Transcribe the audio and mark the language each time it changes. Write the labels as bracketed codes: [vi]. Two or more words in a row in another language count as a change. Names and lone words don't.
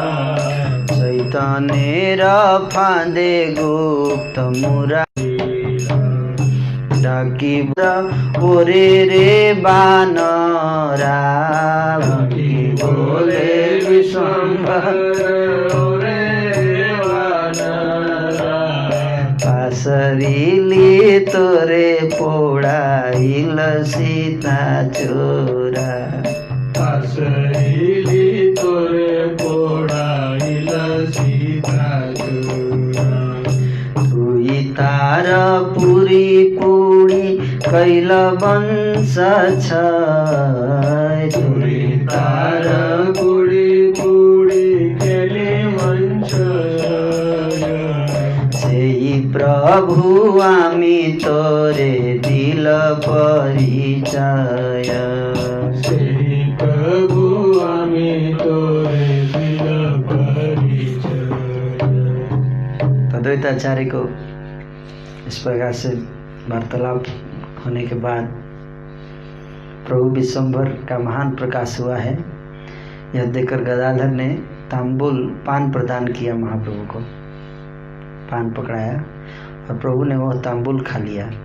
[bn] চৈতন্য ফাঁদে গুপ্ত মুরারি ডাকি ওরে রে বানরা ডাকি বলে বিশ্বম্ভর ওরে বানরা পাসরিলি তোরে পোড়াইল সীতা চোরা পাসরিলি তোরে পোড়াইল সীতা চোরা তুই তার পুরী পুড়ি কৈল বংশ ছয় তুই তার পুড়ি পুড়ি কেলি বংশ সেই প্রভু আমি তোরে দিল পরিচয় সেই প্রভু আমি তোরে দিল পরিচয়। [hi] अद्वैताचार्य को इस प्रकार से वार्तालाप होने के बाद प्रभु विश्वम्भर का महान प्रकाश हुआ है। यह देखकर गदाधर ने तांबुल पान प्रदान किया महाप्रभु को, पान पकड़ाया और प्रभु ने वह तांबुल खा लिया।